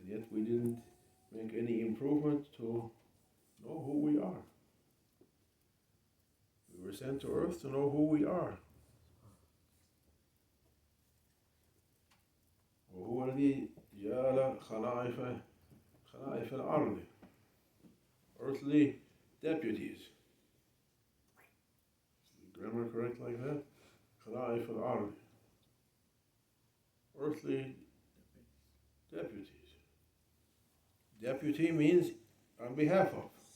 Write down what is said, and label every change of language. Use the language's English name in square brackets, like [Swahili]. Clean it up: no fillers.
[English] we didn't make any improvement to know who we are. We were sent to earth to know who we are. [Arabic] وهو الذي جعل خلائف الأرض, [English] earthly deputies. Is the grammar correct like that? [Arabic] خلائف الأرض, [English] earthly deputies. Deputy means on behalf of.